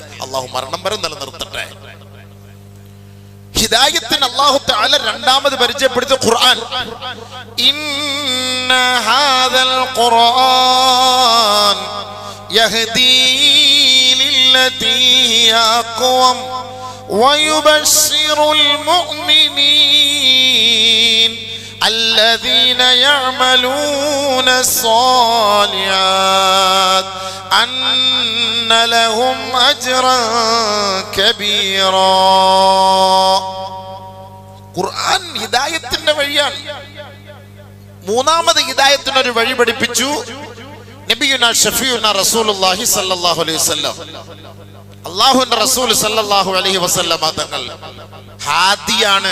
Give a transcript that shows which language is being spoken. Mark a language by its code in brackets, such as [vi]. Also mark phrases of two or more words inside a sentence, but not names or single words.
[ml] അള്ളാഹു മരണം വരെ നിലനിർത്തട്ടെ. ഹിദായത്തിന് [ar] الله تعالى [ml] രണ്ടാമത് പരിചയപ്പെടുത്തിയ ഖുർആൻ, [ar] إن هذا القرآن يهدي للتي هي أقوم ويبشر المؤمنين الذين يعملون الصالحات أن لهم أجرا كبيرا. [ml] ഖുർആൻ ഹിദായത്തിന്റെ വഴിയാണ്. മൂന്നാമത് ഹിദായത്തിന് ഒരു വഴി പഠിപ്പിച്ചു [ar] نبينا شفيعنا رسول الله صلى الله عليه وسلم. [ml] അല്ലാഹുവിന്റെ റസൂൽ [ar] صلى الله عليه وسلم [ml] തങ്ങൾ ഹാദിയാണ്.